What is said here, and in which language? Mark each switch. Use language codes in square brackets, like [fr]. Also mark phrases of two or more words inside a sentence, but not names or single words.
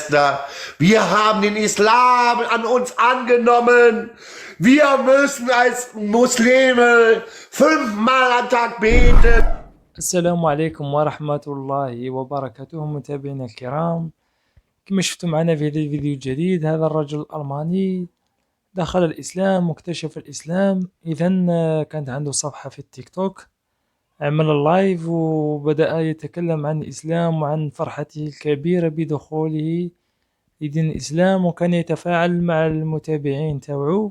[de] Schwester. Wir haben den Islam an uns angenommen. Wir müssen als Muslime 5-mal am Tag beten. [ar] السلام عليكم ورحمة الله وبركاته متابعينا الكرام. كما شفتوا معنا في هذا الفيديو الجديد، هذا الرجل الألماني دخل الإسلام واكتشف الإسلام. إذا كانت عنده صفحة في التيك توك، عمل اللايف وبدأ يتكلم عن الإسلام وعن فرحته الكبيرة بدخوله لدين الإسلام، وكان يتفاعل مع المتابعين تاوعو.